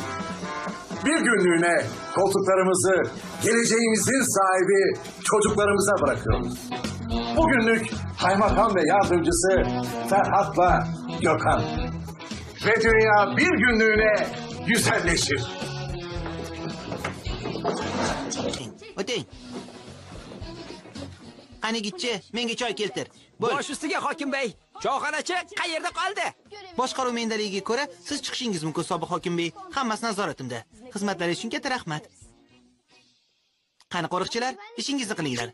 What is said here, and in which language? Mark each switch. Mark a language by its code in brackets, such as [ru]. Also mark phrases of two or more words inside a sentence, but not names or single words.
[tr] Bir günlüğüne koltuklarımızı geleceğimizin sahibi çocuklarımıza bırakıyoruz. Bugünlük kaymakam ve yardımcısı Ferhat'la Gökhan. Ve dünya bir günlüğüne güzelleşir. [uz] O'ting. Qani gitchi, menga choy keltir. Bo'l. Bosh ustiga hokim bey. Choyxonachi qayerda qoldi? Boshqaruv mendaligiga ko'ra siz chiqishingiz mumkin, sobiq hokim bey. Hammasi nazoratimda. Xizmatlaringiz uchun katta rahmat. Qani qo'riqchilar, ishingizni qilinglar.